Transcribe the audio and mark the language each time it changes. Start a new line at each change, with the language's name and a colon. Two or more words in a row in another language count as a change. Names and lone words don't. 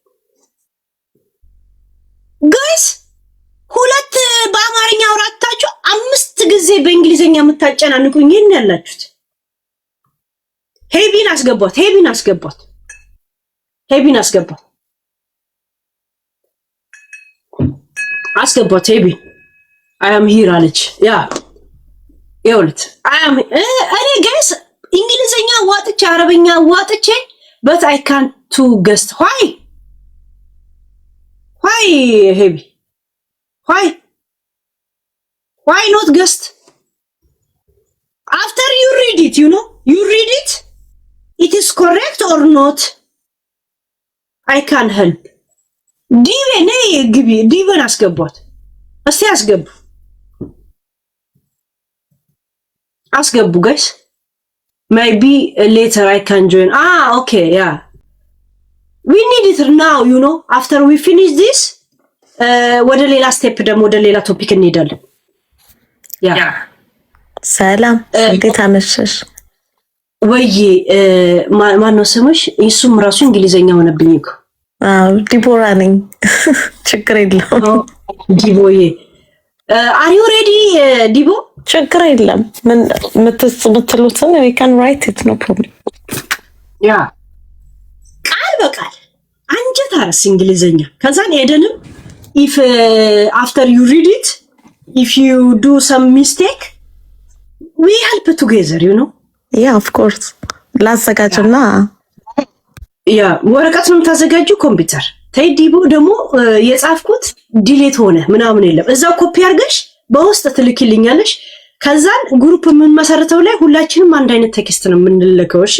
Amharic: ጋይስ ሁለት በአማርኛ አውራታችሁ 5 ጊዜ በእንግሊዘኛ የምታጨናንቁኝ ይሄን ያላችሁት ሄቢን አስገቧት ሄቢ
English: I am here
Amharic: አለች ያ ይውልት
English: I am
Amharic: እኔ ጋይስ እንግሊዘኛ ዋጥቼ አረበኛ ዋጥቼ
English: but I can't to guess why heavy why not guest after you read it you read it is correct or not I can help
Amharic: ዲቨን ግቢ ዲቨን አስገቧት እስቲ
English: አስገቡ guys maybe later I can join okay yeah we need it now after we finish this
Amharic: ወደ ሌላ ስቴፕ ደግሞ ወደ ሌላ ቶፒክ እንሄዳለን ያ ሰላም እንዴት አመሸሽ ወይ ማን ነው ስምሽ እሱም ራሱ እንግሊዘኛ ሆነብኝ እኮ ዲቦራ ነኝ ችግር የለውም
English: ዲቦዬ are you ready ዲቦ
Amharic: ችግር የለም ምን ምትሉትን
English: we can write it no problem
Amharic: ያ ቃል በቃል አንጀት አርስ እንግሊዘኛ ከዛን ሄደንም
English: if after you read it if you do some mistake we help together yeah of course
Amharic: ላዘጋጅና ያ ወረቀት ነው ታዘጋጁ ኮምፒውተር ተይዲቦ ደግሞ የጻፍኩት ዲሌት ሆነ ምናምን የለም እዛው ኮፒ አድርገሽ በውስጥ ትልኪልኛለሽ ከዛን ግሩፕ ምን መሰረተው ላይ ሁላችንም አንድ አይነት ቴክስት ነው የምንልከው እሺ